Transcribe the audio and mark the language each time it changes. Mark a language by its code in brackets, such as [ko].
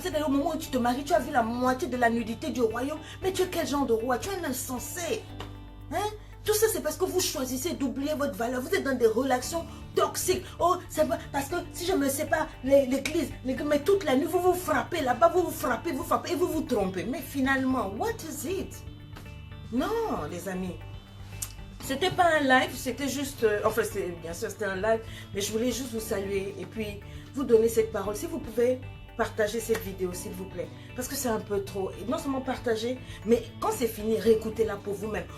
[fr] C'est-à-dire au moment où tu te maries, tu as vu la moitié de la nudité du royaume. Mais tu es quel genre de roi? Tu es un insensé. Hein? Tout ça, c'est parce que vous choisissez d'oublier votre valeur. Vous êtes dans des relations toxiques. Oh, c'est pas parce que si je me sépare, l'église, mais toute la nuit, vous vous frappez là-bas, vous frappez et vous vous trompez. Mais finalement, [en] what is it? [fr] Non, les amis. C'était pas un live, c'était juste... enfin, bien sûr, c'était un live, mais je voulais juste vous saluer et puis vous donner cette parole. Si vous pouvez partager cette vidéo, s'il vous plaît, parce que c'est un peu trop. Et non seulement partager, mais quand c'est fini, réécoutez-la pour vous-même.